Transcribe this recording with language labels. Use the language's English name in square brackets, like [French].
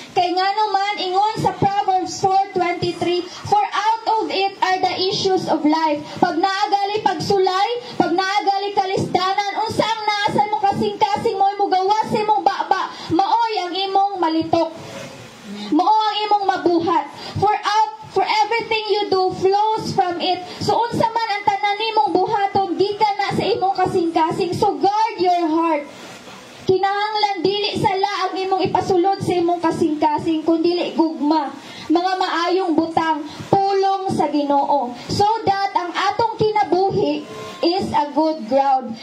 [Cebuano] Kay ngano man ingon sa [English] Proverbs 4:23, for out of it are the issues of life. [Cebuano] Pag naagali pagsulay, pag naagali kalisdanan, unsa ang naasan mo kasing-kasing mo gawas sa imong baba, maoy ang imong malitok, mao ang imong mabuhat. [English] For everything you do flows from it. [Cebuano] So unsa man ang tanan nimong buhaton, gikan na sa imong kasing-kasing. [English] So guard your heart. [Cebuano] Kinahanglan dili sala ang imong ipasulod sa imong kasing-kasing, kundi gugma, mga maayong butang, pulong sa Ginoo, so that ang atong kinabuhi [English] is a good ground.